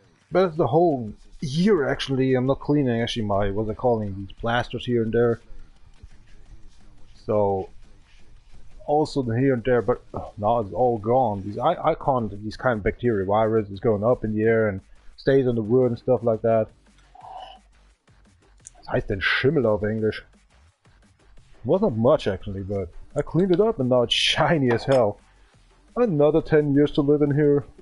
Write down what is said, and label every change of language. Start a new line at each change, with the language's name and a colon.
English: But the whole year actually, I'm not cleaning actually my, what's it calling, these plasters here and there. So, also here and there, but now it's all gone. These these kind of bacteria virus is going up in the air and stays on the wood and stuff like that.
German: Das heißt denn Schimmel auf English?
English: Wasn't much actually, but I cleaned it up and now it's shiny as hell. Another 10 years to live in here?